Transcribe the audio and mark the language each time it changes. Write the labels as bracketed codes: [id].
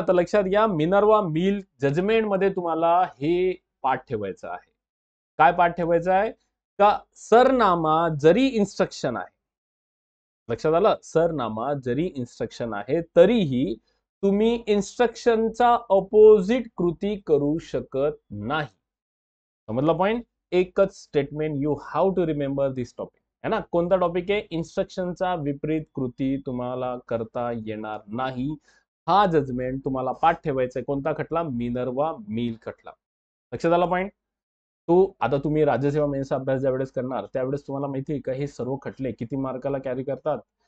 [mr] तर लक्षात घ्या, मिनर्वा मिल जजमेंट मध्ये तुम्हाला हे पाठ ठेवायचं आहे. काय पाठ ठेवायचं आहे? का सरनामा जरी इन्स्ट्रक्शन आहे, लक्षात आलं, सरनामा जरी इन्स्ट्रक्शन आहे तरीही तुम्ही इन्स्ट्रक्शनचा ऑपोजिट कृती करू शकत नाही. समजला पॉइंट? [en] एकच statement, you have to remember this topic, [hi] है ना. [mr] कोणता टॉपिक आहे? इन्स्ट्रक्शनचा विपरीत कृती तुम्हाला करता येणार नाही. हा जजमेंट तुम्हाला पाठ ठेवायचा आहे. कोणता खटला? मिनर्वा मिल खटला. लक्षात आला पॉइंट? तो आता तुम्ही राज्यसेवा मेन्सचा अभ्यास ज्यावेळेस करणार त्यावेळेस तुम्हाला माहिती आहे का, हे सर्व खटले किती मार्काला कॅरी करतात?